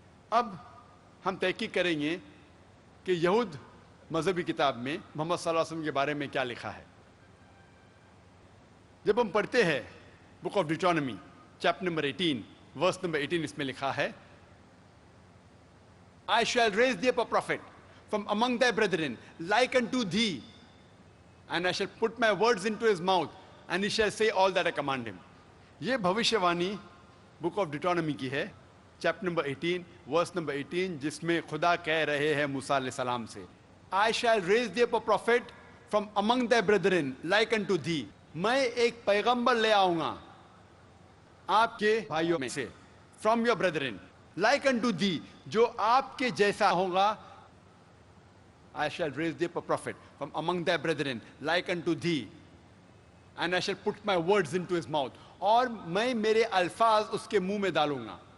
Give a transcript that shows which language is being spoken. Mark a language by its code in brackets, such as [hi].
[ur] اب ہم تحقیق کریں گے کہ یہود مذہبی کتاب میں محمد صلی اللہ علیہ وسلم کے بارے میں کیا لکھا ہے. جب ہم پڑھتے ہیں book of ڈیٹرانومی chapter number 18 verse number 18 اس میں لکھا ہے [en] I shall raise thee up a prophet from among thy brethren, like unto thee, and I shall put my words into his mouth, and he shall say all that I command him. [ur] یہ بھوشیوانی book of ڈیٹرانومی کی ہے, chapter number 18 verse number 18, جس میں خدا کہہ رہے ہیں موسیٰ علیہ السلام سے, [en] I shall raise thee up a prophet from among thy brethren like unto thee. [ur] میں ایک پیغمبر لے آؤں گا آپ کے بھائیوں میں سے, [en] from your brethren, like unto thee, [ur] جو آپ کے جیسا ہوگا. [en] I shall raise thee up a prophet from among thy brethren like unto thee, and I shall put my words into his mouth. [ur] اور میں میرے الفاظ اس کے منہ میں ڈالوں گا.